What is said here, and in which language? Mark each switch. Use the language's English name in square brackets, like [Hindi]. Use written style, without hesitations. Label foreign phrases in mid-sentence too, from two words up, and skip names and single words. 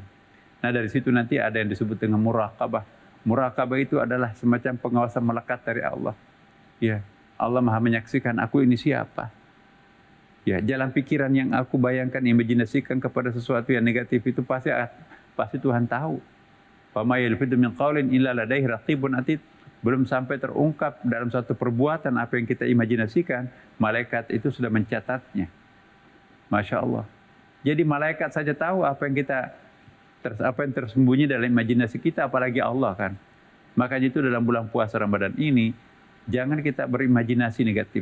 [Indonesian] Nah dari situ nanti ada yang disebut dengan muraqabah. Muraqabah itu adalah semacam pengawasan melekat dari Allah. Ya, Allah Maha menyaksikan aku ini siapa. Ya, jalan pikiran yang aku bayangkan, imajinasikan kepada sesuatu yang negatif itu pasti Tuhan tahu. [Arabic] ما يلفظ من قول إلا لديه رقيب عتيد. [Indonesian] Belum sampai terungkap dalam satu perbuatan apa yang kita imajinasikan, malaikat itu sudah mencatatnya. [Arabic] ما شاء الله. [Indonesian] Jadi malaikat saja tahu apa yang tersembunyi dalam imajinasi kita, apalagi Allah kan. Makanya itu dalam bulan puasa Ramadan ini, jangan kita berimajinasi negatif.